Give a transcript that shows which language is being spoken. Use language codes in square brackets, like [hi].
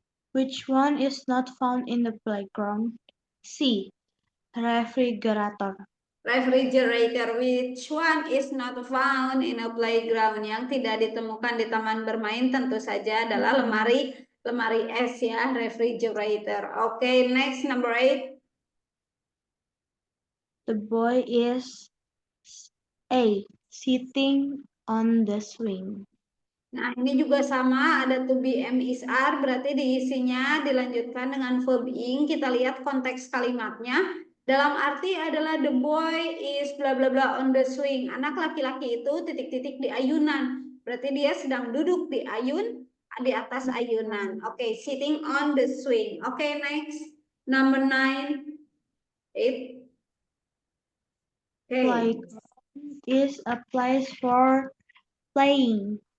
[en] Which one is not found in the playground? C, refrigerator. Refrigerator, which one is not found in a playground? [id] Yang tidak ditemukan di taman bermain tentu saja adalah lemari es ya, refrigerator. [en] Oke, next, number 8. The boy is A, sitting on the swing. [id] Nah, ini juga sama, ada to be, am, is, are, berarti diisinya dilanjutkan dengan verb ing. Kita lihat konteks kalimatnya. Dalam arti adalah [en] the boy is bla bla bla on the swing. [id] Anak laki-laki itu titik-titik di ayunan. Berarti dia sedang duduk di atas ayunan. [en] Oke, sitting on the swing. Oke, next. Number 9. 8. Oke. Playground is a place for playing.